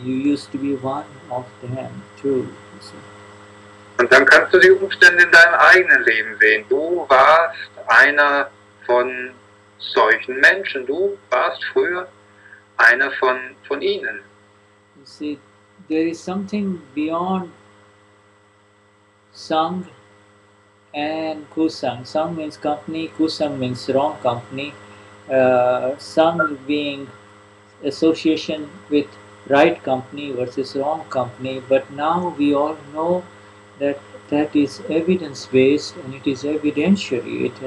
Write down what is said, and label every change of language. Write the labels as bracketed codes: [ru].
[en] You used to be one of them too. [de] Und dann kannst du die Umstände in deinem eigenen Leben sehen. Du warst einer von solchen Menschen. Du warst früher einer von ihnen. [en] You see, there is something beyond Sang and Kusang. Sang means company, Kusang means wrong company. Sang being association with right company versus wrong company, but now we all know that that is evidence based and it is evidentiary.